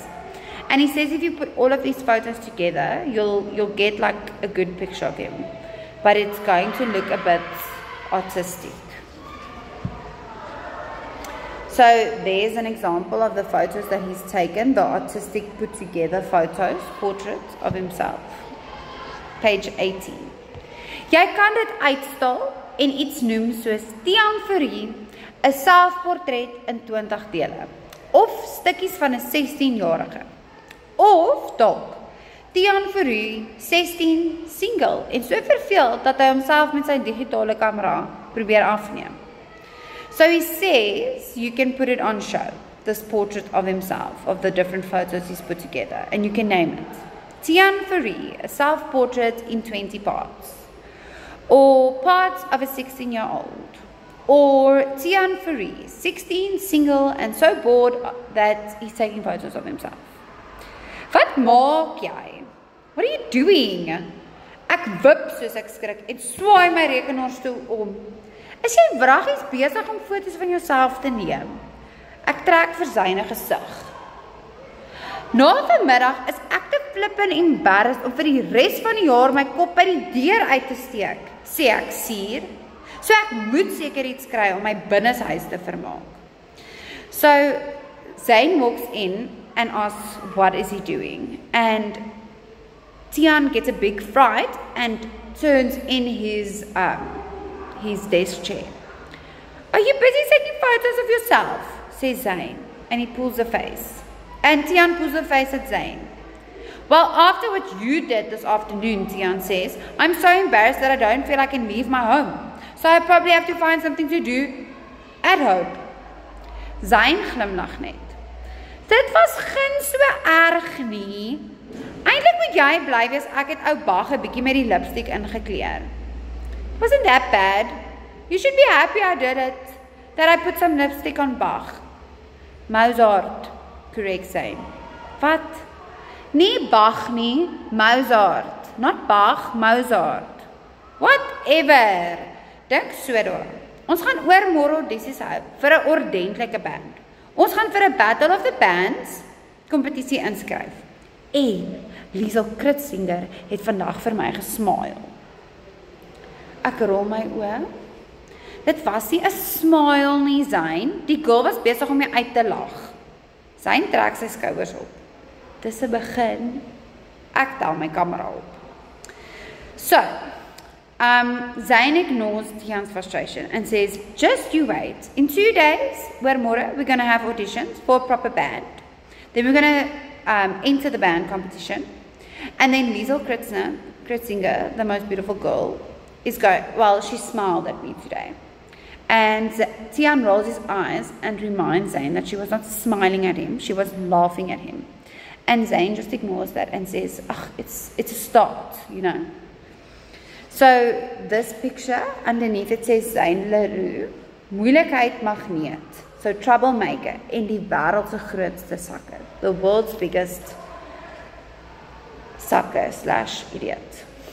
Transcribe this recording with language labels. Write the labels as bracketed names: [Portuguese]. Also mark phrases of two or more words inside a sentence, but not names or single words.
[English] And he says if you put all of these photos together, you'll get like a good picture of him. But it's going to look a bit artistic. So there's an example of the photos that he's taken, the artistic put together photos, portrait of himself. Page 18. [Afrikaans] Jy kan dit uitstal en iets noem soos Tian Fourie, 'n selfportret in 20 dele, of stukkies van 'n 16-jarige. Of dalk Tian Fourie 16 single en so verveel dat hy homself met sy digitale kamera probeer afneem. [English] So he says you can put it on show, this portrait of himself, of the different photos he's put together, and you can name it Tian Fourie, a self-portrait in 20 parts, or parts of a 16-year-old, or Tian Fourie, 16, single, and so bored that he's taking photos of himself. [Afrikaans] Wat maak jy? [English] What are you doing? [Afrikaans] Ek wip soos ek skrik en swaai my rekenaarstoel om. Is jy wraggies besig om foto's van jouself te neem? Ek trek vir syne gesig. Na vanmiddag is ek te [English] flippin embarrassed [Afrikaans] om vir die res van die jaar my kop by die deur uit te steek, sê ek suur. So ek moet seker iets kry om my binneshuis te vermaak. [English] So Zane walks in and asks what is he doing, and Tian gets a big fright and turns in his desk chair. Are you busy taking photos of yourself? Says Zane, and he pulls a face. And Tian pulls a face at Zane. Well, after what you did this afternoon, Tian says, I'm so embarrassed that I don't feel I can leave my home. So I probably have to find something to do at home. [Afrikaans] Zane glimlag net. Dit was geen so erg nie. Eintlik moet jy bly wees ek het ou Bach 'n bietjie met die lipstick ingekleer. [English] Wasn't that bad? You should be happy I did it. That I put some lipstick on Bach. Mozart, corrects Zane. Wat? [Afrikaans] Nie Bach nie, Mozart. [English] Not Bach, Mozart. Whatever. [Afrikaans] Dink so daar. Ons gaan oor môre audisies hou vir 'n ordentlike band. Ons gaan vir 'n Battle of the Bands kompetisie inskryf. En Liesel Kritzinger het vandag vir my gesmile. Ek rol my oë. Dit was nie 'n smile nie, Zane. Die girl was besig om my uit te lag. Zane trek sy skouers op. Dis 'n begin. Ek tel my kamera op. [English] So, Zane ignores Tian's frustration and says, just you wait. In 2 days, we're going to have auditions for a proper band. Then we're going to enter the band competition. And then Liesel Kritzinger, the most beautiful girl, she smiled at me today. And Tian rolls his eyes and reminds Zane that she was not smiling at him, she was laughing at him. And Zane just ignores that and says, it's a start, you know. So this picture, underneath it says Zane Leroux, [Afrikaans] moeilikheid magneet, [English] so troublemaker, [Afrikaans] en die wêreld se grootste sakker, [English] the world's biggest sucker / idiot.